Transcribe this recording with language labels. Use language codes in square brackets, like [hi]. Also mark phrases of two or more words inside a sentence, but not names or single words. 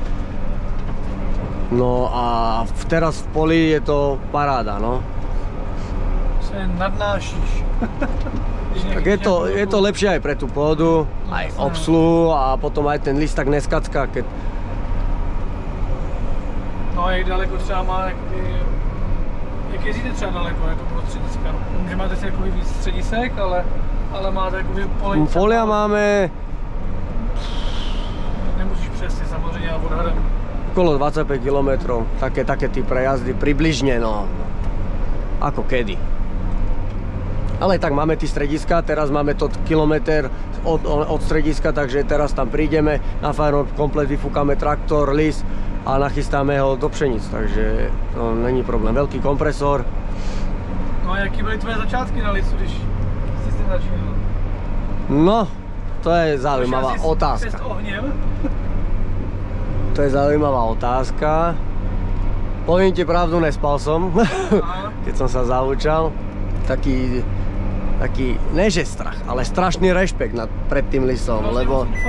[sk] No a teraz v poli je to paráda, no. [cs] Se nadnášíš. [sk] Tak je to lepšie aj pre tú pôdu, aj obsluhu a potom aj ten list tak neskacká, keď... [cs] No a jak daleko třeba má, jak jezdíte třeba daleko jako pro střediska? Že máte si jakoby víc středisek, ale máte jakoby pole... [sk] Polia máme... [cs] Nemusíš přesně samozřejmě, ale odhadem [sk] okolo 25 km, také ty prejazdy, približne, no, ako kedy. Ale tak máme tí strediska, teraz máme to kilometr od strediska, takže teraz tam prídeme, na farmu komplet vyfúkame traktor, lis a nachystáme ho do pšenic, takže [cs] to není problém. [sk] Veľký kompresor. [cs] No a jaký byly tvoje začátky na lisu, když jsi s tím začínal? No, [sk] to je zaujímavá otázka. To je zaujímavá otázka. Poviem ti pravdu, nespal som, keď som sa zaučal. Taký, ne že strach, ale strašný rešpekt pred tým lisom, lebo...